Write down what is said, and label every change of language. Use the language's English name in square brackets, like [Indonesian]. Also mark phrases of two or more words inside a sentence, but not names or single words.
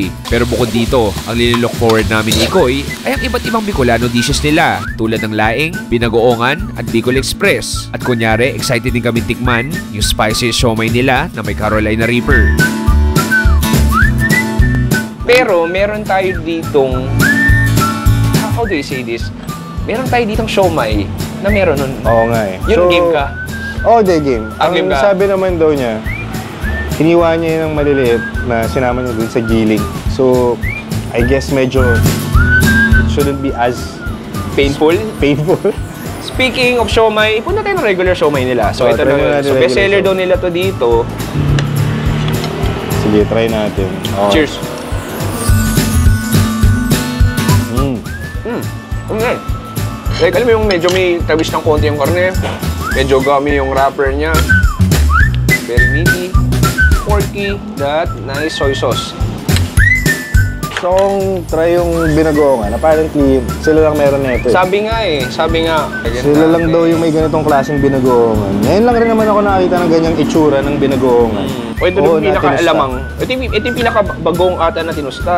[Filipino] Pero bukod dito, ang nililook forward namin ni Ikoy ay ang iba't ibang Bicolano dishes nila tulad ng laing, binagoongan at Bicol Express. At kunyari, excited din kami tikman yung spicy siomay nila na may Carolina Reaper. Pero meron tayo ditong, [English] how do you say this? [Filipino] Meron tayo ditong siomay na meron nun. Oo nga eh. Yung game ka? Oo, game. Game Ang ka? sabi naman daw niya, hiniwa niya yung maliliit na sinama niya dun sa giling. [English] So, I guess medyo it shouldn't be as Painful? painful. Speaking of [Filipino] siomay, punta tayo ng regular siomay nila. So, ito try na. natin So, regular bestseller daw siomay. nila to dito. Sige, try natin. Okay. [English] Cheers! Okay. [Filipino] Like, alam mo yung medyo may tawish ng konti yung karne. Medyo gummy yung wrapper niya. [English] Very meaty. Porky. That nice soy sauce. [Filipino] So, kung try yung binagoongan, apparently, sila lang meron na ito eh. Sabi nga. Sila lang daw yung may ganitong klaseng binagoongan. Ngayon lang rin naman ako nakakita ng ganyang itsura ng binagoongan. O ito yung pinaka-alamang. Ito yung pinaka-bagong ata na tinusta.